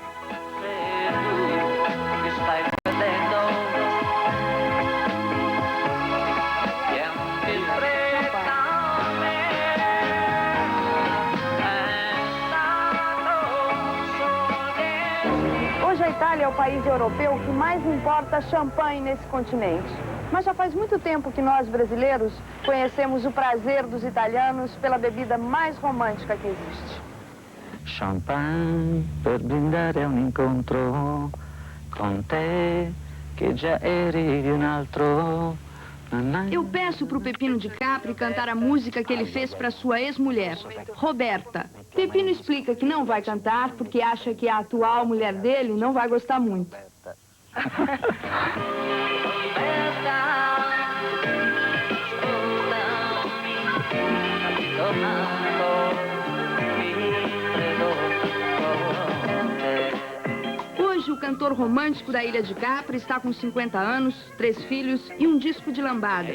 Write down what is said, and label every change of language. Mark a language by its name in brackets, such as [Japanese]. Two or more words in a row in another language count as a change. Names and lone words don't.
[Portuguese] Hoje a Itália é o país europeu que mais importa champanhe nesse continente. Mas já faz muito tempo que nós, brasileiros, conhecemos o prazer dos italianos pela bebida mais romântica que existe. [Italian] Champagne per brindare a un incontro con te che già eri di un altro. [Portuguese] Eu peço pro Peppino de Capri cantar a música que ele fez para sua ex-mulher, Roberta. Peppino explica que não vai cantar porque acha que a atual mulher dele não vai gostar muito. Hoje, o cantor romântico da Ilha de Capri está com 50 anos, 3 filhos e um disco de lambadas.